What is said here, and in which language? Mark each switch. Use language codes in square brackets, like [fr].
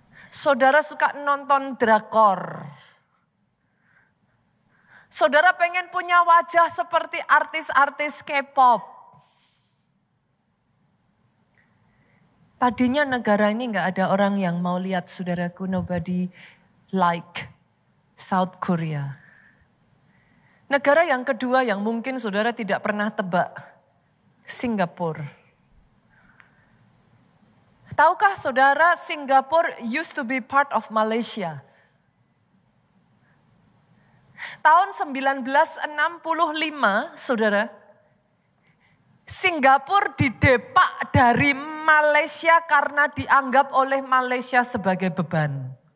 [id] Saudara suka nonton drakor. Saudara pengen punya wajah seperti artis-artis K-pop. Tadinya negara ini gak ada orang yang mau lihat, saudaraku. [en] Nobody like South Korea. [id] Negara yang kedua yang mungkin saudara tidak pernah tebak, Singapura. Tahukah saudara, Singapura [en] used to be part of Malaysia. [id] Tahun 1965, saudara, Singapura didepak dari Malaysia karena dianggap oleh Malaysia sebagai beban.